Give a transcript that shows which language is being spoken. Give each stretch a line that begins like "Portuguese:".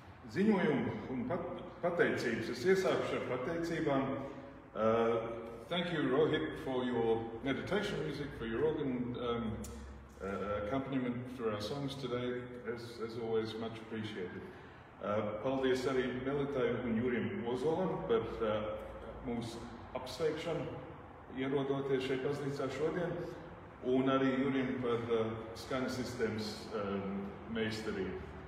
Latvian: ziņojumu un pateicības. Es iesākšu ar pateicībām.
English: Thank you, Rohit, for your meditation music, for your organ accompaniment for our songs today, as always, much appreciated.
Latvian: Paldies arī Melitai un Jurim Ozolam par mūsu apsveikšanu, ierodoties šeit baznīcā šodien, un arī Jurim par skaņas sistēmas meistarību.